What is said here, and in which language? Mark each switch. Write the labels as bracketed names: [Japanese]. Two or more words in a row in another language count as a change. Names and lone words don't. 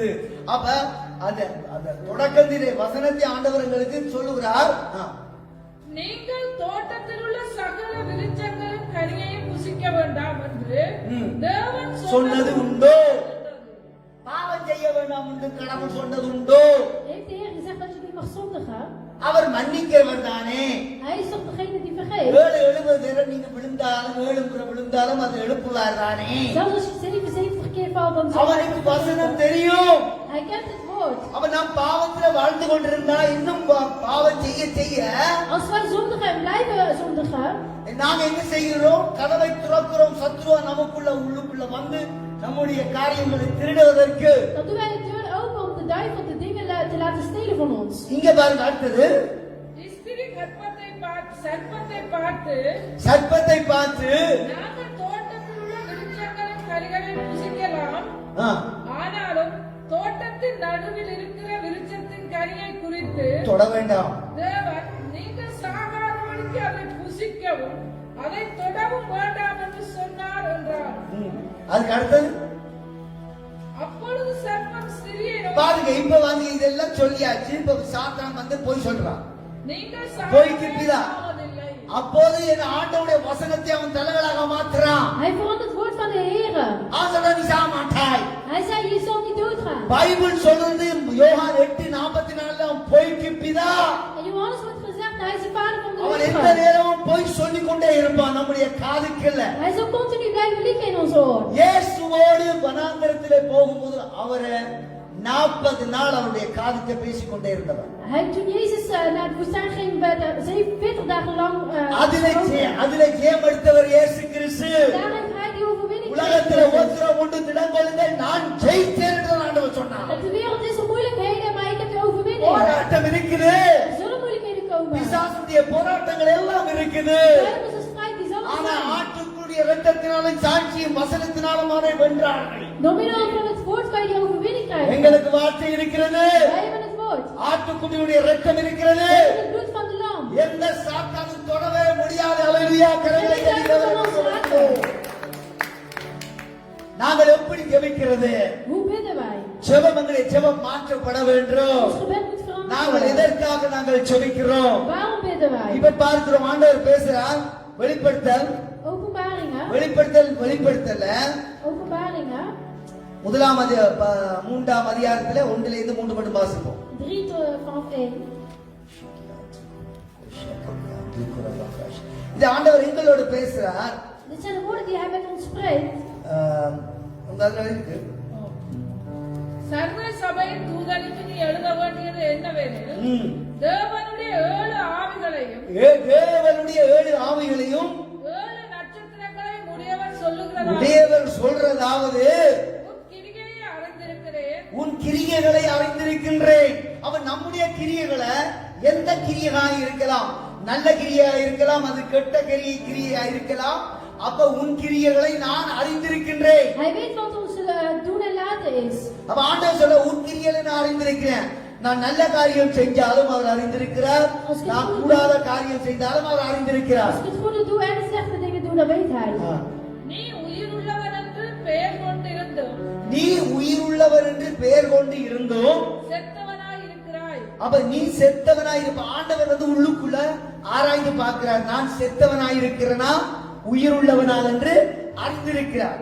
[Tamil] அப்ப அந்த தொடக்கத்திலே வசனத்தை ஆண்டவர் எங்களுக்கு சொல்லுகிறார். நீங்கள் தோட்டத்தில் உள்ள சகல விருட்சங்களின் கனியையும் புசிக்க வேண்டாம் என்று தேவன் சொன்னது உண்டோ? பாவம் செய்ய வேண்டாம் என்று கடவுள் சொன்னது உண்டோ? [Dutch] Heeft de Heer gezegd dat je niet mag zondigen? [Tamil] அவர் மன்னிக்கிறவர் தானே. [Dutch] Hij is toch degene die vergeeft? [Tamil] 7 நீங்க விழுந்தாலும் 7 முறை விழுந்தாலும் அது எழுப்புவார் தானே. [Dutch] Zelfs als je 77 keer valt, dan zal [Tamil] அவனுக்கு வசனம் தெரியும். [Dutch] hij kent het woord. [Tamil] அவன் நாம் பாவத்துல வாழ்ந்து கொண்டிருந்தா இன்னும் பாவம் செய்ய செய்ய [Dutch] Als wij zondigen en blijven zondigen, [Tamil] நாங்க என்ன செய்கிறோம்? கதவை திறக்கிறோம். சத்ருவா நமக்குள்ள உள்ளுக்குள்ள வந்து நம்முடைய காரியங்களை திருடுவதற்கு. [Dutch] dan doen wij de deur open om de duivel de dingen te laten stelen van ons. [Tamil] இங்க பாருங்க அடுத்தது. ஸ்திரி சர்ப்பத்தை பார்த்து சர்ப்பத்தை பார்த்து நாங்கள் தோட்டத்தில் உள்ள விருட்சங்களின் கனிகளை புசிக்கலாம், ஆ, ஆனாலும் தோட்டத்தின் நடுவில் இருக்கிற விருட்சத்தின் கனியை குறித்து தொட வேண்டாம். தேவன் நீங்கள் சாகாதபடிக்கு அதை புசிக்கவும் அதை தொடவும் வேண்டாம் என்று சொன்னார் என்றார். அதுக்கு அடுத்தது அப்பொழுது சர்ப்பம் ஸ்திரியை நோக்கி, பாருங்க. இப்ப வந்து இதெல்லாம் சொல்லியாச்சு. இப்ப சாத்தான் வந்து போய் சொல்றான். நீங்கள் போய்க்கு பிதா. சாவதில்லை. அப்போது என் ஆண்டவருடைய வசனத்தை அவன் தலைகளாக மாத்துறான். [Dutch] Hij verandert het woord van de Heer. [Tamil] ஆசடா நீ சாக மாட்டாய். [Dutch] Hij zei, je zal niet doodgaan. [Tamil] பைபிள் சொல்றது யோவான் 8:44 அவன் போய்க்கு பிதா. [Dutch] En Johannes wordt gezegd, hij is de vader van de [Tamil] அவன் எந்த [Dutch] liefde. [Tamil] நேரமும் போய் சொல்லிக் கொண்டே இருப்பான் நம்முடைய காதுக்குள்ள. [Dutch] Hij zal continu blijven liegen in ons oor. [Tamil] இயேசுவோடு வனாந்தரத்திலே போகும்போது அவரை 40 நாள் அவருடைய காதுக்கு பேசிக் கொண்டே இருந்தவர். [Dutch] Toen Jezus naar de woestijn ging, werd 47 dagen lang [Tamil] அதிலே ஜெயம் எடுத்தவர் இயேசு கிறிஸ்து. [Dutch] daar heeft hij die overwinning [Tamil] உலகத்துல [Dutch] gekregen. [Tamil] ஒருத்தர் ஒன்று திடங்கொள்ளுங்கள், நான் ஜெயித்தேன் என்று ஆண்டவர் சொன்னார். [Dutch] Op de wereld is er moeilijkheden, maar ik heb de overwinning. [Tamil] போராட்டம் இருக்குது. [Dutch] Er zullen moeilijkheden komen. [Tamil] பிசாசுடைய போராட்டங்கள் எல்லாம் இருக்குது. [Dutch] Duivelse strijd die zal er [Tamil] ஆனா [Dutch] zijn. [Tamil] ஆட்டுக்குரிய இரத்தத்தினாலும் சாட்சியும் வசனத்தினாலும் அவரை வென்றார்கள். [Dutch] Door middel van het woord kan je die overwinning krijgen. [Tamil] எங்களுக்கு வார்த்தை இருக்கிறது. [Dutch] Wij hebben het woord. [Tamil] ஆட்டுக்குட்டியுடைய இரத்தம் இருக்கிறது. [Dutch] Wij hebben het bloed van de lam. [Tamil] எந்த சாத்தானும் தொடவே முடியாது. அல்லேலூயா. கரங்களை தட்டி நாங்கள் எப்படி ஜெபிக்கிறது? [Dutch] Hoe bidden wij? [Tamil] ஜெபமங்களே ஜெபம் மாற்றப்பட வேண்டும். [Dutch] Ons gebed moet veranderd [Tamil] நாங்கள் [Dutch] worden. [Tamil] எதற்காக நாங்கள் ஜெபிக்கிறோம்? [Dutch] Waarom bidden wij? [Tamil] இப்ப பார்க்கிறோம் ஆண்டவர் பேசுறார். வெளிப்படுத்தல் [Dutch] Openbaringen. [Tamil] வெளிப்படுத்தல [Dutch] Openbaringen. [Tamil] 3ஆம் அதிகாரத்துல 1ல இருந்து 3 மட்டும் வாசிப்போம். [Dutch] 3 vanaf 1. [Tamil] இது ஆண்டவர் எங்களோடு பேசுறார். [Dutch] Dit zijn de woorden die hij met ons spreekt. [Tamil] உங்க அதுல இருக்கு. சர்வ சபையின் தூதனுக்கு நீ எழுத வேண்டியது என்னவெனில், தேவனுடைய 7 ஆவிகளையும் தேவனுடைய 7 ஆவிகளையும் 7 நட்சத்திரங்களையும் உடையவர் தேவர் சொல்றதாவது, உன் கிரிகையை அறிந்திருக்கிறேன். உன் கிரியைகளை அறிந்திருக்கின்றேன். அவன் நம்முடைய கிரியைகளை எந்த கிரியையாக இருக்கலாம், நல்ல கிரியா இருக்கலாம், அது கெட்ட கிரியா இருக்கலாம். அப்ப உன் கிரியைகளை நான் அறிந்திருக்கின்றேன். [Dutch] Hij weet wat ons doen en laten is. [Tamil] அப்ப ஆண்டவர் சொல்ல, உன் கிரியைகளை நான் அறிந்திருக்கிறேன். நான் நல்ல காரியம் செஞ்சாலும் அவர் அறிந்திருக்கிறார், நான் கூடாத காரியம் செய்தாலும் அவர் அறிந்திருக்கிறார். [Dutch] Als ik het goede doe en de slechte dingen doe, dan weet hij. [Tamil] நீ உயிருள்ளவன் என்று பெயர் கொண்டு நீ உயிருள்ளவர் என்று பெயர் கொண்டு இருந்தோம். செத்தவனாய் இருக்கிறாய். அப்ப நீ செத்தவனாய் இருப்ப. ஆண்டவர் உள்ளுக்குள்ள ஆராய்ந்து பார்க்கிறார். நான் செத்தவனாய் இருக்கிறேனா உயிருள்ளவனா என்று அறிந்திருக்கிறார்.